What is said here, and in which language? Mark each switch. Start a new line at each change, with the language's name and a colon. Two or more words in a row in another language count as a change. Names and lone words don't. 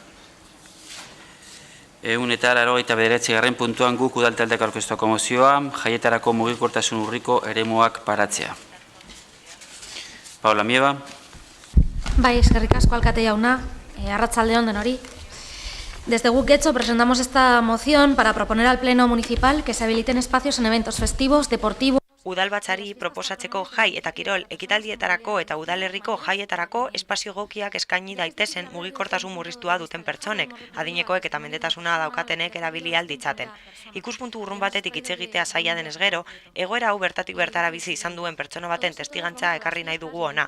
Basque: 189. puntuan guk udaltaldek aurkeztuko mozioa, jaietarako mugikortasun urriko eremuak paratzea. Paula Mieba. Bai, eskerrik asko alkate jauna, arratsalde on denori.
Spanish: Desde Guk Getxo presentamos esta moción para proponer al Pleno Municipal que se habiliten espacios en eventos festivos, deportivos.
Basque: Udalbatzari proposatzeko jai eta kirol ekitaldietarako eta udalerriko jaietarako espazio egokiak eskaini daitezen mugikortasun murriztua duten pertsonek, adinekoek eta mendetasuna daukatenek erabili ahal ditzaten. Ikuspuntu urrun batetik hitz egitea zaila denez gero, egoera hau bertatik bertara bizi izan duen pertsona baten testigantza ekarri nahi dugu ona.